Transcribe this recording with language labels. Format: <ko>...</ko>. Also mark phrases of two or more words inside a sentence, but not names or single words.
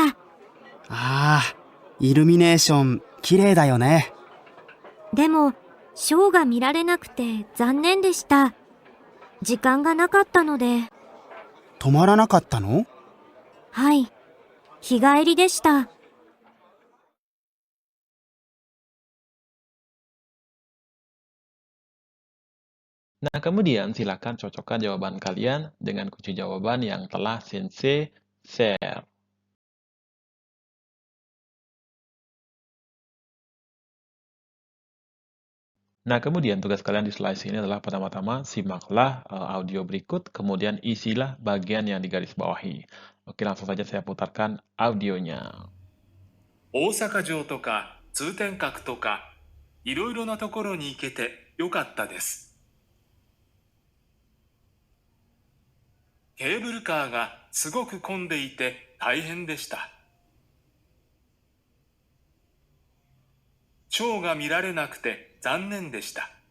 <ja>ああ、イルミネーション綺麗だよね。でも、ショーが見られなくて残念でした。時間がなかったので。止まらなかったの？はい。日帰りでした。</ja> <id>Nah, kemudian silakan cocokkan jawaban kalian dengan kunci jawaban yang telah Sensei share. Nah, kemudian tugas kalian di slide ini adalah pertama-tama simaklah audio berikut, kemudian isilah bagian yang digarisbawahi. Oke, langsung saja saya putarkan audionya.</id> <ja>大阪城とか通天閣とかいろいろなところに行けてよかったです。ケーブルカーがすごく混んでいて大変でした。ショーが見られなくて残念でした。</ja>